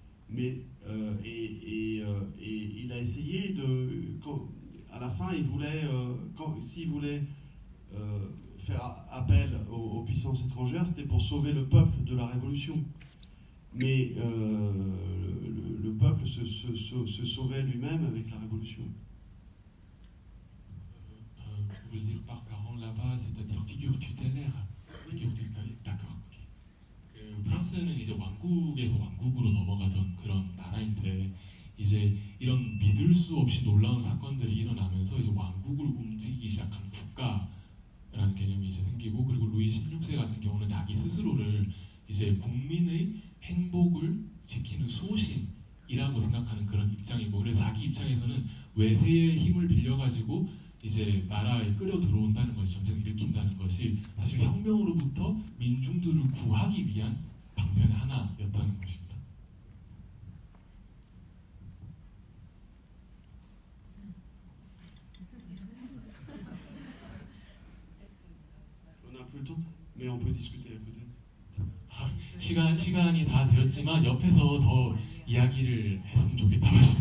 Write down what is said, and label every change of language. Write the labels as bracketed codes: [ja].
[fr] Mais il a essayé à la fin, s'il voulait faire appel aux puissances étrangères, c'était pour sauver le peuple de la révolution. Mais le peuple se sauvait lui-même avec la révolution. Vous voulez dire par garant là-bas, c'est-à-dire figure tutélaire. d'accord. [ko] 프랑스는 이제 왕국에서 왕국으로 넘어가던 그런 나라인데, 이제 이런 믿을 수 없이 놀라운 사건들이 일어나면서 이제 왕국을 움직이기 시작한 국가라는 개념이 이제 생기고, 그리고 루이 16세 같은 경우는 자기 스스로를 이제 국민의 행복을 지키는 수호신이라고 생각하는 그런 입장이고, 그래서 자기 입장에서는 외세의 힘을 빌려가지고 이제 나라에 끌어 들어온다는 것이, 전쟁을 일으킨다는 것이 사실 혁명으로부터 민중들을 구하기 위한 방편의 하나였다는 것입니다. [fr] On a plus le temps, mais on peut discuter peut-être. [ko] 시간이 다 되었지만 옆에서 더 이야기를 했으면 좋겠다고